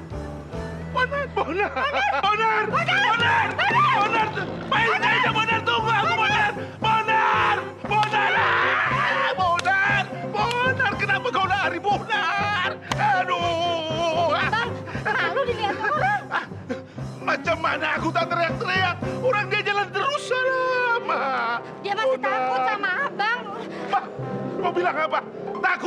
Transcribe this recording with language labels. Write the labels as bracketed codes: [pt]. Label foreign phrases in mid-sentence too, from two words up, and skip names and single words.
[id] Bonar! Bonar! Bonar! Bonar! Bonar! Main aja Bonar, tunggu aku Bonar! Bonar! Bonar! Ah, Bonar! Bonar! Kenapa kau lari Bonar? Aduh! Bang, malu dilihat orang. Macam mana aku tak teriak-teriak? Orang dia jalan terus sama. Dia masih takut sama abang. Ma, mau bilang apa? Takut?